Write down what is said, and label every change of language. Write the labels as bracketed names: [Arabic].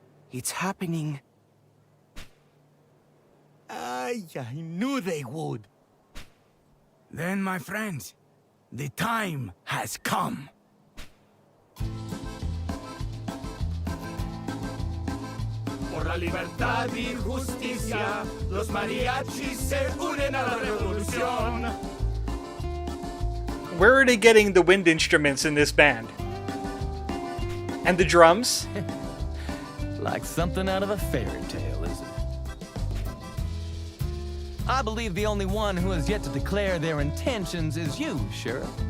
[English] It's happening. I knew they would. Then, my friends, the time has come. [Spanish] la libertad y justicia, los mariachis se unen a la revolución. [English] Where are they getting the wind instruments in this band? And the drums? Like something out of a fairy tale, isn't it? I believe the only one who has yet to declare their intentions is you, Sheriff.